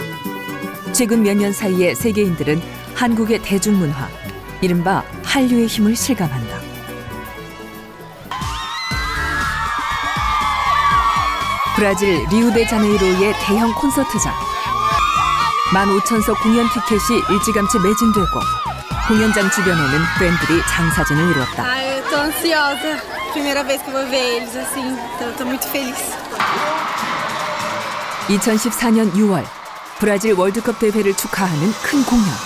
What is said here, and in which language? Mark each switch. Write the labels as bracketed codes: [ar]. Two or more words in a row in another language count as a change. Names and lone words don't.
[ko] 최근 몇 년 사이에 세계인들은 한국의 대중문화, 이른바 한류의 힘을 실감한다. 브라질 리우데자네이로의 대형 콘서트장. 15,000석 공연 티켓이 일찌감치 매진되고 공연장 주변에는 팬들이 장사진을 이뤘다. [pt] Eu tô ansiosa. Primeira vez que vou ver eles assim. Então eu tô muito feliz. [ko] 2014년 6월 브라질 월드컵 대회를 축하하는 큰 공연.